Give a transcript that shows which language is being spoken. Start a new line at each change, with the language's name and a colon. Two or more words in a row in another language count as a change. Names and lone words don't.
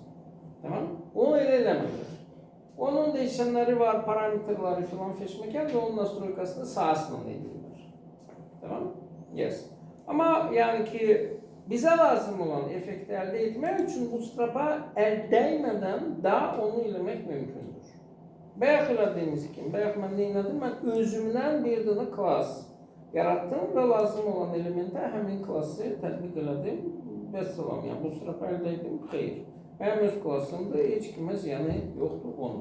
Azerbaijani: Tamam? Onu elə eləmirlər.
Turkish: Onun değişenleri var, parametrleri falan feşmekan ve onun nastroykasını sahasla edirlər. Tamam? Yes. Ama yani ki bize lazım olan efekti elde etmek için Bootstrap'a el değmeden daha
Azerbaijani: onu eləmək mümkündür. Bayaq elədiyimiz kimi, bayaq mən nə elədim? Mən özümdən bir dənə klass yarattım və lazım olan elementə həmin klassı tətbiq elədim. Vəssalam, yəni Bootstrap'a əldə etdim, xeyr. Mənim öz klassımdır, heç kimə ziyanı yoxdur onun.